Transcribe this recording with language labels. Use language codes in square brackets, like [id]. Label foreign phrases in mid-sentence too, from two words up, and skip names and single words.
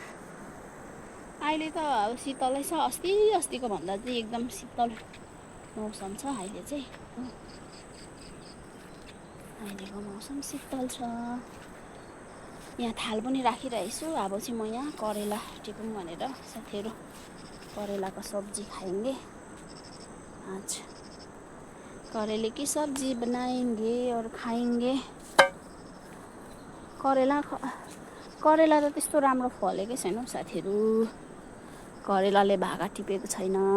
[ne] अहिले त अब शीतलै छ, अस्तिको भन्दा चाहिँ एकदम शीतल मौसम छ अहिले चाहिँ। अहिलेको मौसम शीतल छ। यहाँ थाल पनि राखिरहेको छु। अब चाहिँ म यहाँ करेला टिपौँ भनेर साथीहरू, करेलाको सब्जी [hi] खाएंगे आज। करेले की सब्जी बनाएंगे और खाएंगे। [ne] करेला त त्यस्तो राम्रो फलेकै छैन साथीहरू। करेलाले भागा टिपेको छैन।